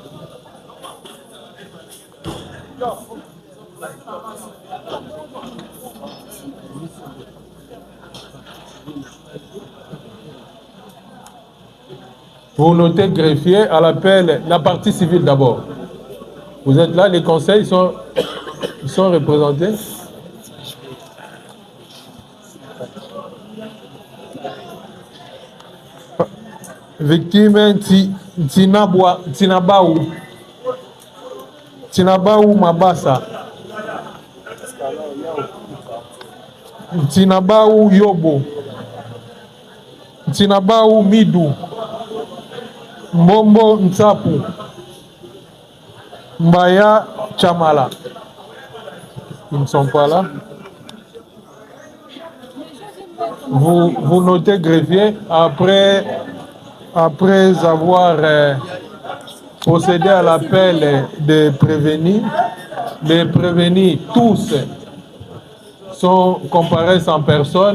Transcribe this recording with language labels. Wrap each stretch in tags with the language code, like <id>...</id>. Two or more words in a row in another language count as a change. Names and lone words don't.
<fr>Vous notez greffier à l'appel, la partie civile d'abord. Vous êtes là, les conseils sont représentés. Victime Tinabaou Mabasa. Tinabaou Yobo. Tinabaou Midou. Mbombo Ntsapu. Mbaya Chamala. Ils ne sont pas là. Vous notez greffier après avoir procédé à l'appel de prévenir. Les prévenus tous comparaissent en personne.</fr>